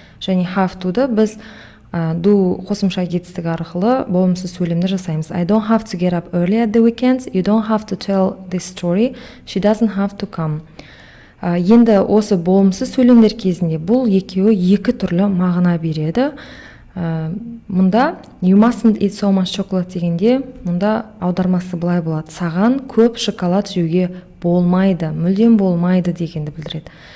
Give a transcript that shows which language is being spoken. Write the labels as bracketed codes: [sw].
[kk] Және have to'ды біз do қосымша кетістік арқылы болымсыз сөйлемді жасаймыз. [en] I don't have to get up early at the weekends. You don't have to tell this story. She doesn't have to come. [kk] Енді осы болымсыз сөйлемдер кезінде бұл екеуі екі түрлі мағына береді. Мұнда [en] you mustn't eat so much chocolate [kk] дегенде мұнда аудармасы былай болады. Саған көп шоколад жеуге болмайды, мүлдем болмайды дегенді білдіреді.